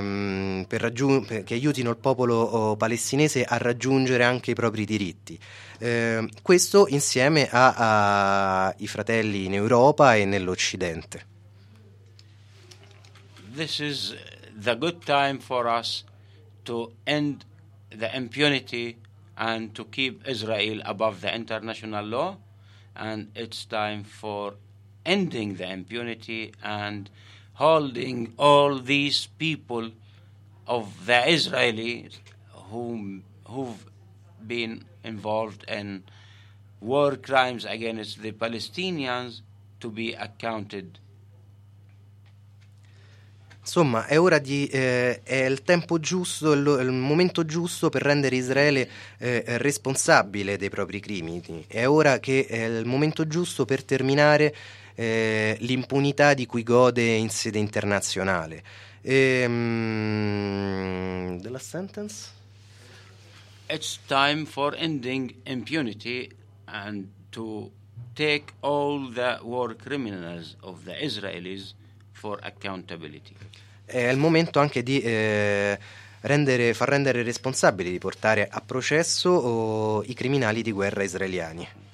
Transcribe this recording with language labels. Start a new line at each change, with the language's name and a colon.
Italian: Che aiutino il popolo palestinese a raggiungere anche i propri diritti. Questo insieme ai fratelli in Europa e nell'Occidente.
English: This is the good time for us to end the impunity and to keep Israel above the international law, and it's time for ending the impunity and holding all these people of the Israelis who've been involved in war crimes against the Palestinians to be accounted.
Italian: Insomma, è ora di è il tempo giusto, è il momento giusto per rendere Israele responsabile dei propri crimini. È ora che è il momento giusto per terminare l'impunità di cui gode in sede internazionale. Della sentence?
English: It's time for ending impunity and to take all the war criminals of the Israelis for accountability.
Italian: È il momento anche di far rendere responsabili, di portare a processo i criminali di guerra israeliani.